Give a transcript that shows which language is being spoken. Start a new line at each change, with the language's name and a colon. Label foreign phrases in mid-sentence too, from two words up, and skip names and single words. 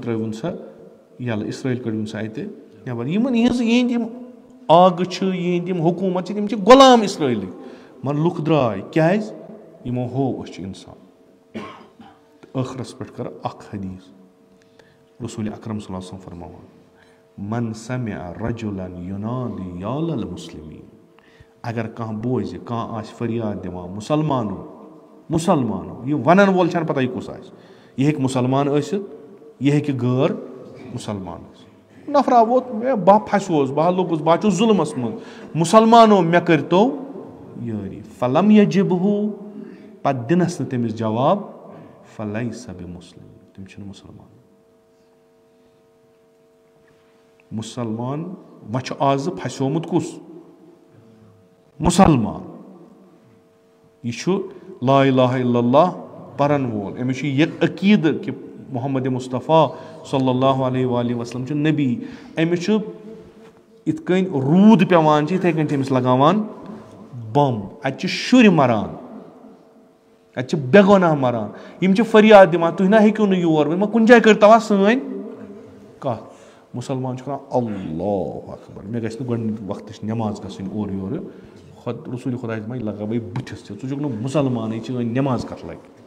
Kashmiri: ترٲوُن سا یَلہٕ اسرٲیل کٔڑۍوُن سا اتہِ نٮ۪بر یِہنٛدۍ یِم آگہٕ چھِ یِہنٛدۍ یِم حکوٗمت چھِ تِم چھِ غلام اسرٲیلٕکۍ مگر لُکھ درٛاے کیازِ یِمو ہوو أسۍ چھِ اِنسان تہٕ ٲخرس پٮ۪ٹھ کر اکھ حدیٖث رسوٗلِ اکرم
Arabic: صلی اللہ علیہ وسلم
Kashmiri: فرماوان
Arabic: من سمع رجلا ینادی یا للمسلمین
Kashmiri: اگر کانٛہہ بوزِ کانٛہہ آسہِ فریاد دِوان مُسلمانو یہِ ونن وول چھنہٕ پتہ یہِ کُس آسہِ یہِ ہیٚکہِ مُسلمان ٲسِتھ یہِ ہیٚکہِ غٲر مُسلمان ٲسِتھ نفرا ووت بہٕ پھسیوس بہٕ لوٚگُس بہٕ چھُس ظُلمس منٛز مُسلمانو مےٚ کٔرۍتو یٲری
Arabic: فلم یجبہُ
Kashmiri: پتہٕ دِنس نہٕ تٔمِس جواب
Arabic: فلیسا بمسلم
Kashmiri: تِم چھِنہٕ مُسلمان وۄنۍ چھُ آزٕ پھسیومُت کُس مُسلمان یہِ چھُ
Arabic: لا الہ الا اللہ
Kashmiri: پرن وول أمِس چھُ یہِ عقیٖدٕ کہِ محمد مصطفیٰ صلی
Arabic: اللہ علیہ وآلہ وسلم
Kashmiri: چھُ نبی أمِس چھُ یِتھ کٔنۍ روٗد پیٚوان چھِ یِتھٕے کٔنۍ چھِ أمِس لگاوان بم اتہِ چھِ شُرۍ مران اتہِ چھِ بے گۄناہ مران یِم چھِ فریاد دِوان تُہۍ نہ ہیٚکِو نہٕ یور وۄنۍ ما کُنہِ جایہِ کٔرۍتو سٲنۍ کتھ مُسلمان چھُ کران
Arabic: اللہ اکبر
Kashmiri: مےٚ گژھِ نہٕ گۄڈٕنِکۍ وقتٕچ نٮ۪ماز گژھٕنۍ اورٕ یورٕ رسوٗلِ خۄدایَس ما یہِ لگاوَے بٕتھِس ژٕ چھُکھ نہٕ مُسلمانٕے چٲنۍ نٮ۪ماز کتھ لگہِ